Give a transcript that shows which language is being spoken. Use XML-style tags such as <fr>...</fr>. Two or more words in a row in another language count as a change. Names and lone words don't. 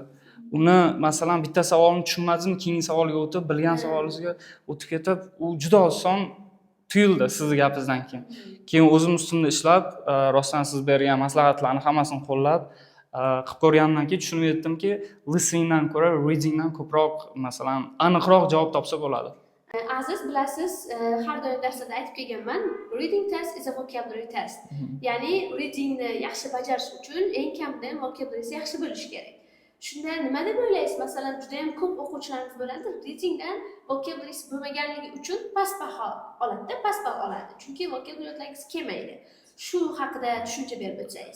<uz>Uni masalan bitta savolni tushunmadingizmi, keyingi savolga o'tib, bilgan savolingizga o'tib ketib, u juda oson tuyuldi sizni gapingizdan keyin. Keyin o'zim ustimda ishlab, rostdan siz bergan maslahatlarni hammasini qo'llab qilib ko'rgandan keyin tushunib yetdimki, listeningdan ko'ra readingdan ko'proq masalan aniqroq javob topsa bo'ladi. Aziz, bilasiz, har doim darslarda aytib kelganman,</uz> <en>reading test is a vocabulary test.</en> <uz>Ya'ni readingni yaxshi bajarish uchun eng kamida vocabularysi yaxshi bo'lishi kerak. Shunda nima deb o'ylaysiz? Masalan, juda ham ko'p o'quvchilarimiz bo'ladi, readingdan vocabularysi bo'lmaganligi uchun past baho oladi, past baho oladi. Chunki vocabularyingiz kelmaydi. Shu haqida tushuncha berib o'tsangiz.</uz>